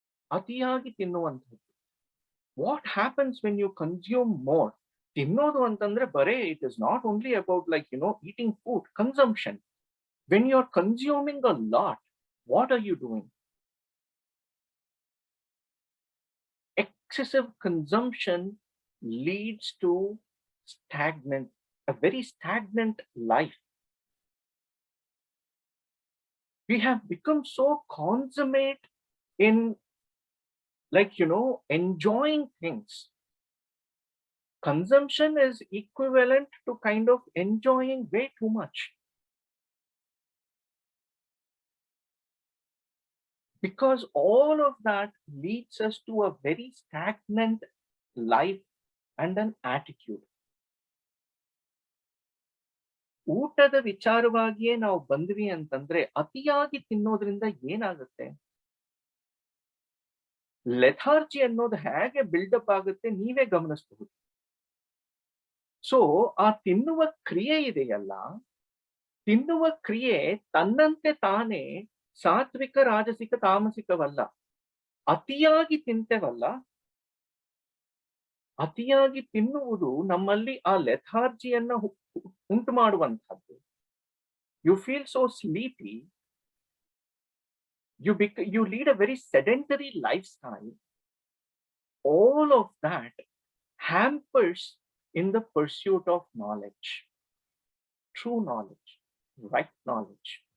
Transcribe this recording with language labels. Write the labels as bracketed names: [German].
[Kannada] ಅತಿಯಾಗಿ ತಿನ್ನುವಂಥದ್ದು. [English] What happens when you consume more? [Kannada] ತಿನ್ನೋದು ಅಂತಂದ್ರೆ ಬರೇ [English] It is not only about like eating food, consumption. When you are consuming a lot, what are you doing? Excessive consumption leads to a very stagnant life. We have become so consummate in enjoying things. Consumption is equivalent to kind of enjoying way too much. Because all of that leads us to a very stagnant life and an attitude. [Kannada] ಊಟದ ವಿಚಾರವಾಗಿಯೇ ನಾವು ಬಂದ್ವಿ ಅಂತಂದ್ರೆ ಅತಿಯಾಗಿ ತಿನ್ನೋದ್ರಿಂದ ಏನಾಗುತ್ತೆ? Lethargy ಅನ್ನೋದು ಹೇಗೆ build up ಆಗುತ್ತೆ ನೀವೇ ಗಮನಿಸಬಹುದು. ಸೊ ಆ ತಿನ್ನುವ ಕ್ರಿಯೆ ಇದೆಯಲ್ಲ, ತಿನ್ನುವ ಕ್ರಿಯೆ ತನ್ನಂತೆ ತಾನೇ ಸಾತ್ವಿಕ, ರಾಜಸಿಕ, ತಾಮಸಿಕವಲ್ಲ. ಅತಿಯಾಗಿ ತಿಂತೇವಲ್ಲ, ಅತಿಯಾಗಿ ತಿನ್ನುವುದು ನಮ್ಮಲ್ಲಿ ಆ ಲೆಥಾರ್ಜಿಯನ್ನ ಉಂಟು ಮಾಡುವಂತಹದ್ದು. [English] You feel so sleepy, you lead a very sedentary lifestyle. All of that hampers in the pursuit of knowledge, true knowledge, right knowledge.